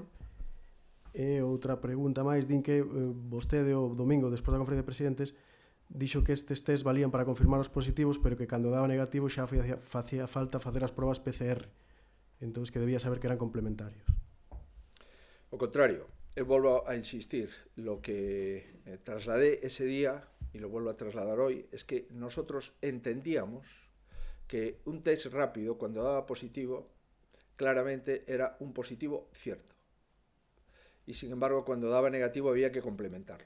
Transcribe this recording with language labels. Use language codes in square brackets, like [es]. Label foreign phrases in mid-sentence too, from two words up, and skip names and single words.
[gl] E outra pregunta máis, din que vostede o domingo despois da conferencia de presidentes dixo que estes test valían para confirmar os positivos, pero que cando daba negativo xa facía falta facer as probas PCR, entón que debía saber que eran complementarios. O contrario, eu volvo a insistir, [es] lo que trasladé ese día, y lo vuelvo a trasladar hoy, es que nosotros entendíamos que un test rápido, cuando daba positivo, claramente era un positivo cierto. Y sin embargo, cuando daba negativo había que complementarlo.